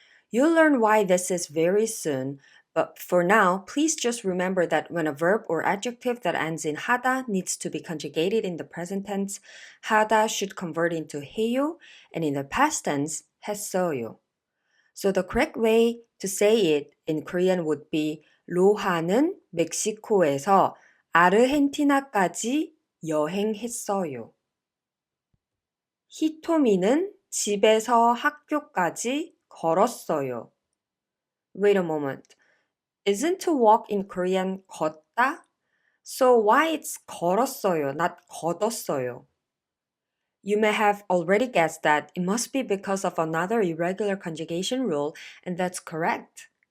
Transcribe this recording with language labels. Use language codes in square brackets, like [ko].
[en] You'll learn why this is very soon, but for now, please just remember that when a verb or adjective that ends in 하다 needs to be conjugated in the present tense, 하다 should convert into 해요, and in the past tense, 했어요. So the correct way to say it in Korean would be [ko] 로하는 멕시코에서 아르헨티나까지 여행했어요. 히토미는 집에서 학교까지 걸었어요. [en] Wait a moment. Isn't to walk in Korean 걷다? So why it's 걸었어요, not 걷었어요? You may have already guessed that it must be because of another irregular conjugation rule, and that's correct.